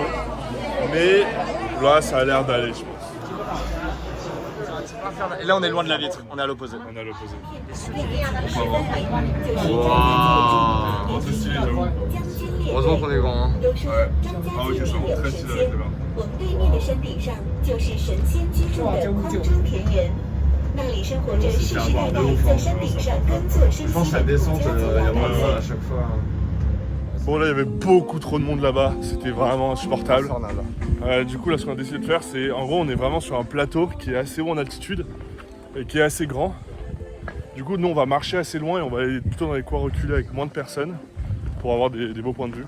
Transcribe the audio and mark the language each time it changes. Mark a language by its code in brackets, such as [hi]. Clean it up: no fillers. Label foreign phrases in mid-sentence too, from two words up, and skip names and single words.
[fr] Mais là ça a l'air d'aller je pense. Et là on est loin de la vitre, on est à l'opposé. On est à l'opposé. Wow. C'est stylé j'avoue. Heureusement qu'on est grand. Hein. Ouais. Ah ok, c'est vraiment très stylé avec les barres. [zh] 我们对面的山顶上就是神仙居住的空中田园，那里生活着世世代代在山顶上耕作生息 [fr] Je pense que la [zh] 的 [fr] descente, [zh] 家 [fr] il y a [zh] 族 [fr] moins de [zh] 人 [fr] mal à [zh] 们。 [fr] chaque fois. Bon là il y avait beaucoup trop de monde là-bas, c'était vraiment insupportable. Infernal. Du coup là ce qu'on a décidé de faire c'est, en gros on est vraiment sur un plateau qui est assez haut en altitude et qui est assez grand. Du coup nous on va marcher assez loin et on va aller plutôt dans les coins reculés avec moins de personnes pour avoir des beaux points de vue.